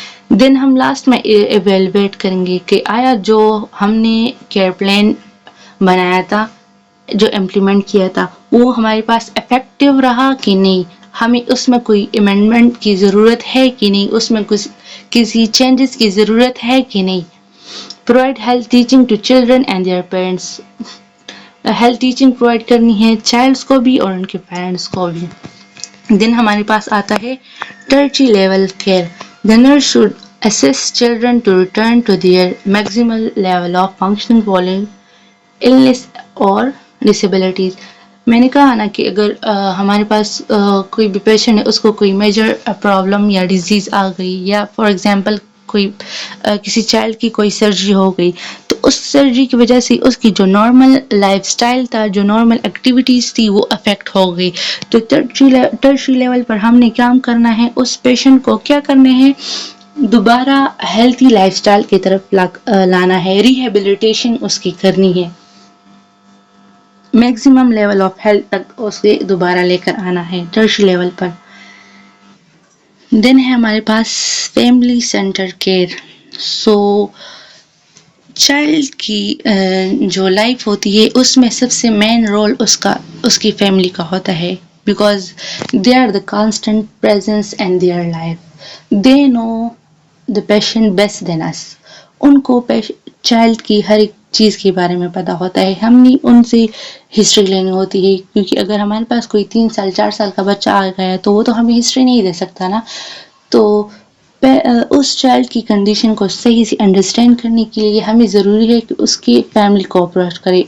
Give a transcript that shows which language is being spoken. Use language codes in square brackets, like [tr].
[ur] دین ہم لاسٹ میں ایویلویٹ کریں گے کہ آیا جو ہم نے کیئر پلان بنایا تھا, جو امپلیمنٹ کیا تھا, وہ ہمارے پاس افیکٹو رہا کہ نہیں, ہمیں اس میں کوئی امینڈمنٹ کی ضرورت ہے کہ نہیں, اس میں کسی چینجز کی ضرورت ہے کہ نہیں. [en] Provide health teaching to children and their parents. [ur] Health teaching provide کرنی ہے چائلڈس کو بھی اور ان کے پیرنٹس کو بھی. دین ہمارے پاس آتا ہے tertiary level care. [en] The nurse should assist children to return to their maximal level of functioning following illness or disabilities. [ur] میں نے کہا نا کہ اگر ہمارے پاس کوئی بھی پیشنٹ ہے, اس کو کوئی میجر پرابلم یا ڈیزیز آ گئی, یا فار ایگزامپل کسی چائلڈ کی کوئی سرجری ہو گئی, تو اس سرجری کی وجہ سے اس کی جو نارمل لائف سٹائل تھا, جو نارمل ایکٹیویٹیز تھی وہ افیکٹ ہو گئی. تو ٹرشری لیول پر ہم نے کام کرنا ہے, اس پیشنٹ کو کیا کرنا ہے, دوبارہ ہیلتھی لائف سٹائل کی طرف لانا ہے, ریہیبلیٹیشن اس کی کرنی ہے, میکسیمم لیول آف ہیلتھ تک اسے دوبارہ لے کر آنا ہے ٹرشری لیول پر. دین ہے ہمارے پاس فیملی سینٹر کیئر. سو چائلڈ کی جو لائف ہوتی ہے اس میں سب سے مین رول اس کی فیملی کا ہوتا ہے, [en] Because they are the constant presence in their life. They know the patient best than us. [ur] ان کو چائلڈ کی ہر ایک چیز کے بارے میں پتہ ہوتا ہے. ہم نے ان سے ہسٹری لینی ہوتی ہے, کیونکہ اگر ہمارے پاس کوئی 3 سال 4 سال کا بچہ آ گیا ہے تو وہ تو ہمیں ہسٹری نہیں دے سکتا نا. تو اس چائلڈ کی کنڈیشن کو صحیح سے انڈرسٹینڈ کرنے کے لیے ہمیں ضروری ہے کہ اس کی فیملی کوآپریٹ کرے.